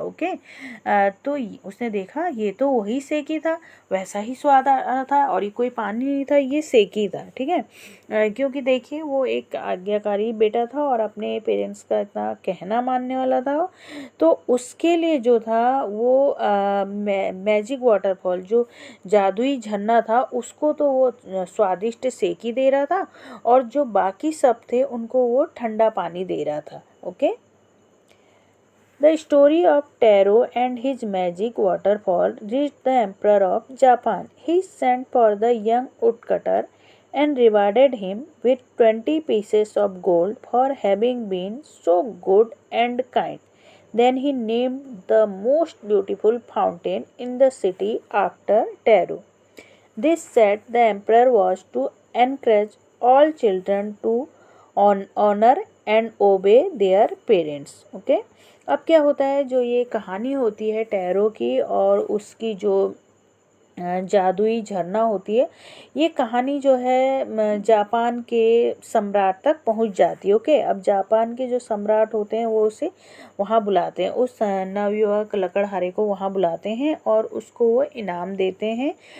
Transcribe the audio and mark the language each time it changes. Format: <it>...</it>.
<hi>Okay, तो उसने देखा ये तो वही सेकी था, वैसा ही स्वाद आ रहा था और ये कोई पानी नहीं था, ये सेकी था, ठीक है। क्योंकि देखिए वो एक आज्ञाकारी बेटा था और अपने पेरेंट्स का इतना कहना मानने वाला था वो। तो उसके लिए जो था वो मैजिक वाटरफॉल, जो जादुई झरना था, उसको तो वो स्वादिष्ट सेक ही दे रहा था, और जो बाकी सब थे उनको वो ठंडा पानी दे रहा था। Okay.</hi> <en>The story of Taro and his magic waterfall reached the Emperor of Japan. He sent for the young woodcutter and rewarded him with 20 pieces of gold for having been so good and kind. Then he named the most beautiful fountain in the city after Taro. This said the emperor was to encourage all children to honor and obey their parents. Okay.</en> <hi>अब क्या होता है, जो ये कहानी होती है tarot की और उसकी जो जादुई झरना होती है, ये कहानी जो है जापान के सम्राट तक पहुंच जाती है। ओके। अब जापान के जो सम्राट होते हैं वो उसे वहाँ बुलाते हैं, उस नवयुवक लकड़हारे को वहाँ बुलाते हैं और उसको वो इनाम देते हैं।</hi>